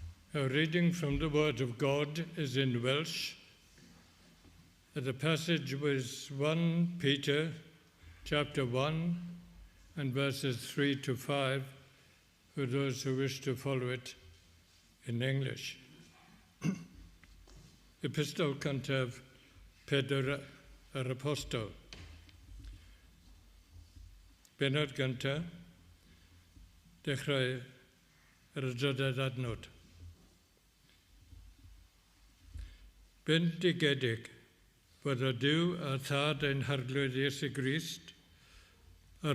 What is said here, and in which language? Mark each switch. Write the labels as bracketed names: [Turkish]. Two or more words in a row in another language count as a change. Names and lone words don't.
[English] Our reading from the Word of God is in Welsh. The passage was 1 Peter chapter 1 and verses 3 to 5 for those who wish to follow it in English. [Welsh] Epistol cyntaf Pedr yr Apostol. Bennod gyntaf, dechrau yr adroddiad adnod. Bendigedig fod y Duw a thad ein harglwydd Iesu Grist, ar